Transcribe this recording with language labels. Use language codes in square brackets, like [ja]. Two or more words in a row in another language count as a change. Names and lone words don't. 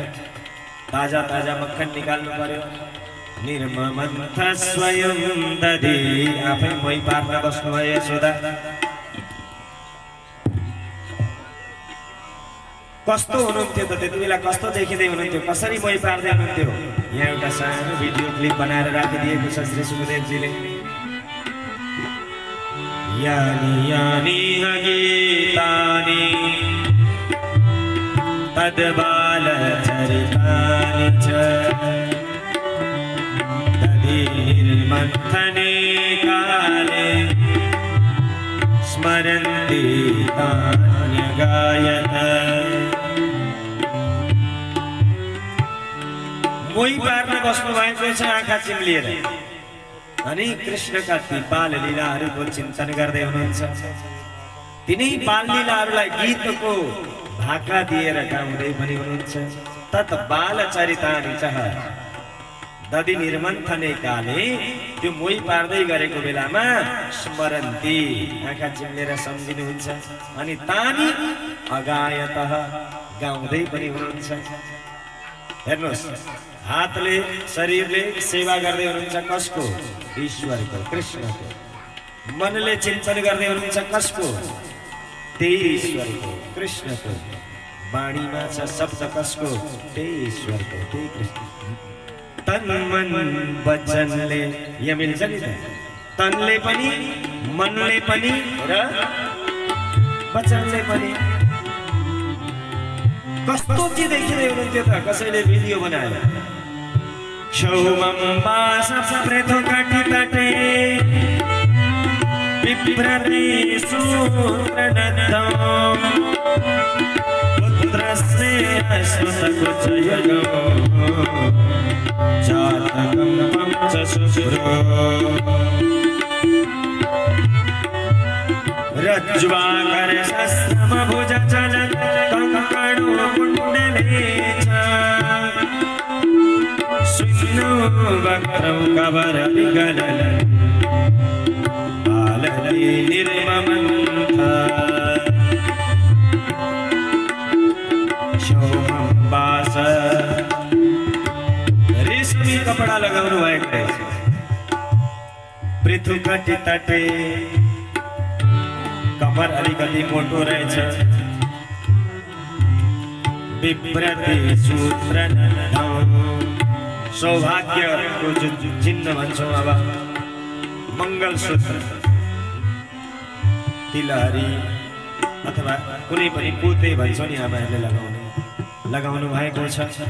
[ne] ताजा ताजा मक्खन निकाल्नु पर्यो। [sa] निर्ममन्थ स्वयं दधे [ne] आफै मही पार्न बस्नुभयो यशोदा। कस्तो हुनुहुन्थ्यो त त्यति बेला, कस्तो देखिँदै हुनुहुन्थ्यो, कसरी मही पार्दै हुनुहुन्थ्यो। यहाँ एउटा सानो भिडियो क्लिप बनाएर राखिदिएको छ श्री सुखदेवजीले। [sa] यानि यानि गीतानि तद्बालचरितानि च निर्मन्थने काले स्मरन्ति तान्यगायत। [ne] मोही पार्न बस्नु भएको छ आँखा चिम्लिएर। अनि कृष्णका ती बाल लीलाहरूको चिन्तन गर्दै हुनुहुन्छ। तिनै बाल लीलाहरूलाई गीतको भाका दिएर गाउँदै पनि हुनुहुन्छ। [sa] तत् बालचरितानि च दधि निर्मन्थने काले [ne] त्यो मोही पार्दै गरेको बेलामा स्मरन्ति आँखा चिम्लेर सम्झिनुहुन्छ। अनि [sa] तानी अगायतः [ne] गाउँदै पनि हुनुहुन्छ। हेर्नुहोस्, हातले शरीरले सेवा गर्दै हुनुहुन्छ कसको? ईश्वरको, कृष्णको। मनले चिन्तन गर्दै हुनुहुन्छ कसको? त्यही ईश्वरको, कृष्णको। वाणीमा छ शब्द कसको? त्यही ईश्वरको, त्यही कृष्ण। तन मन वचनले यहाँ मिल्छ नि त। तनले पनि, मनले पनि र वचनले पनि। कस्तो चाहिँ देखिँदै हुनुहुन्थ्यो त? कसैले भिडियो बनाएर [sa] क्षौमं वास पृथु कटितटे विप्रते सूत्रनन्दं पुत्रस्य स्मृतकुचयुगं जातकं पञ्चशुभ्रो रज्ज्वाकरशस्त्रमभुजचलं कंकणो कुण्डले च स्विन्नो वक्त्रौ कवरविगलन् बालते निर्ममन्थ क्षौमं वास। [ne] रेशमी कपडा लगाउनु भएको रहेछ। [sa] पृथु कटि तटे [ne] कमर अलिकति मोटो रहेछ। [sa] विप्रते सूत्रनन्दं [ne] सौभाग्यको जो चिन्ह भन्छौँ अब मङ्गलसूत्र, तिलहरी अथवा कुनै पनि पोते भन्छौँ नि आमाहरूले लगाउनु भएको छ।